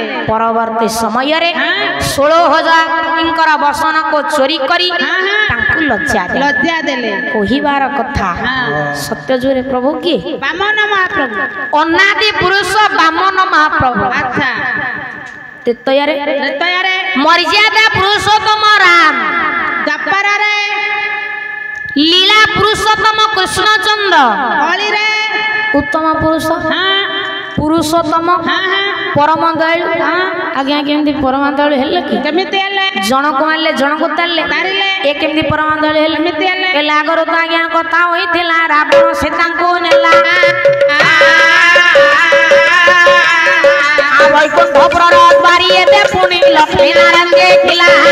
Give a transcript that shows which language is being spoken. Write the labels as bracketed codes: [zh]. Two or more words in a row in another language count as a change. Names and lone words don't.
[or] ପରବର୍ତ୍ତୀ ସମୟରେ 16,000ଙ୍କର ବସନକୁ ଚୋରି କରି ତାଙ୍କୁ ଲଜ୍ଜା ଦେଲେ। କହିବାର କଥା ସତ୍ୟ ଯୁଗରେ ପ୍ରଭୁ କିଏ? ବାମନ ମହାପ୍ରଭୁ ଅନାଦି ପୁରୁଷ ବାମନ ମହାପ୍ରଭୁ। ଆଚ୍ଛା ତ୍ରେତୟାରେ ମର୍ଯ୍ୟାଦା ପୁରୁଷୋତ୍ତମ ରାମ। ଦ୍ୱାପରରେ ଲୀଳା ପୁରୁଷୋତ୍ତମ କୃଷ୍ଣଚନ୍ଦ୍ର। কলিরে ଉତ୍ତମ ପୁରୁଷ ପୁରୁଷୋତ୍ତମ ପରମ ଦୟାଳୁ। আজ্ঞା କେମିତି ପରମ ଦୟାଳୁ ହେଲେ କି? କେମିତି ହେଲେ? ଜଣକୁ ମାରିଲେ ଜଣକୁ ତାରିଲେ ଏ କେମିତି ପରମ ଦୟାଳୁ ହେଲେ? କେମିତି ହେଲେ? ହେଲେ ଆଗରୁ ତ ଆଜ୍ଞା କଥା ହୋଇଥିଲା ରାବଣ ସୀତାଙ୍କୁ ନେଲା ବୈକୁଣ୍ଠପୁରର ଦ୍ୱାରୀ ଏତେ ପୁଣି ଲକ୍ଷ୍ମୀ ନାରାୟଣ ଦେଖିଲା।